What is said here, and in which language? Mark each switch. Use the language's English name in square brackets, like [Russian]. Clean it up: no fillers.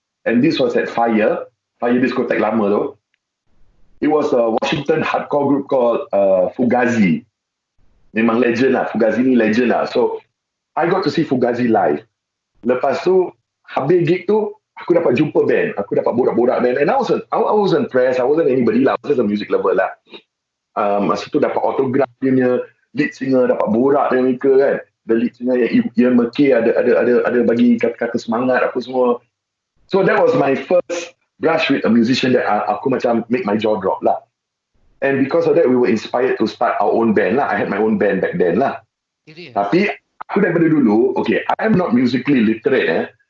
[English] And this was at Fire Discotheque lama tu. It was a Washington hardcore group called Fugazi. [Malay] Memang legend lah. Fugazi ni legend lah. [English] So, I got to see Fugazi live. [Malay] Lepas tu, habis gig tu, aku dapat jumpa band. Aku dapat borak-borak band. [English] And I wasn't pressed. I wasn't anybody lah. I was just a music lover lah. [Malay] Masa tu dapat autograph dia punya lead singer, dapat borak dengan mereka kan. The lead singer yang Ke ada bagi kata-kata semangat apa semua. [English] So that was my first brush with a musician that [Malay] aku macam [English] make my jaw drop lah. And because of that, we were inspired to start our own band lah. I had my own band back then lah. [Malay] Tapi aku daripada dulu, [English] okay, I am not musically literate